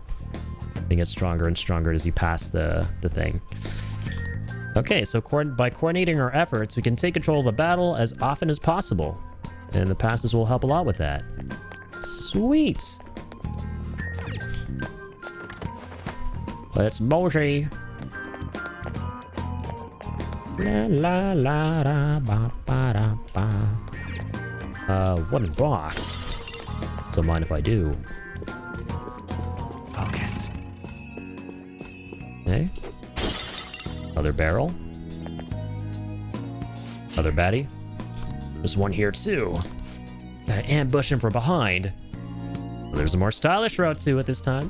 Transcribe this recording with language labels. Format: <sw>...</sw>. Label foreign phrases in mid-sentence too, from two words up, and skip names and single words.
<en>It gets stronger and stronger as you pass the thing. Okay, so by coordinating our efforts, we can take control of the battle as often as possible. And the passes will help a lot with that. Sweet! Let's moshi! La la la da ba ba da ba. Wooden box. Don't mind if I do. Focus. Okay. Another barrel. Another baddie. There's one here too. Gotta ambush him from behind. Well, there's a more stylish route to it this time.</en>